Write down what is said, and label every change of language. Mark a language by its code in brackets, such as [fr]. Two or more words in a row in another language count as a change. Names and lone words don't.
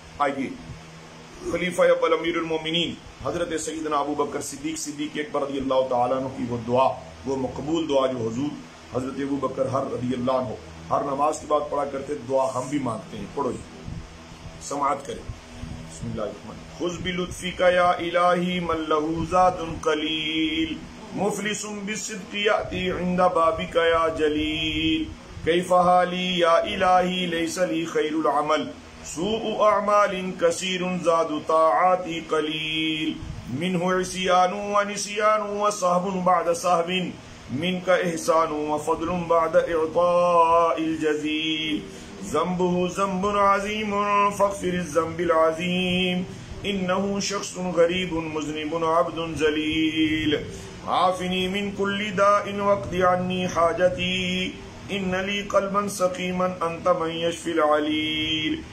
[ur] آئیے خلیفہ اول امیر المومنین حضرت سیدنا ابو بکر صدیق اکبر [ar] رضی اللہ تعالیٰ عنہ [ur] کی وہ دعا، وہ مقبول دعا جو حضور حضرت ابو بکر ہر [ar] رضی اللہ عنہ [ur] ہر نماز کے بعد پڑھا کرتے، دعا ہم بھی مانگتے ہیں، پڑھو جی، سماعت کریں۔ [ar] بسم اللہ الرحمن الرحیم۔ خذ بلطفک یا الہی من لہ ذات قلیل، مفلس بالصدق یأتی عند بابک یا جلیل، کیف حالی یا الہی لیس لی خیر العمل، سوء اعمال کثیر زاد طاعاتی قلیل، منہ عصیان و نسیان و صحب بعد صحب، منک احسان و فضل بعد اعطاء الجزیل، ذنبه ذنب عظیم فاغفر الذنب العظیم، انه شخص غریب مذنب عبد ذلیل، عافنی من کل داء واقض عنی حاجتی، ان لی قلبا سقیما انت من یشفی العلیل،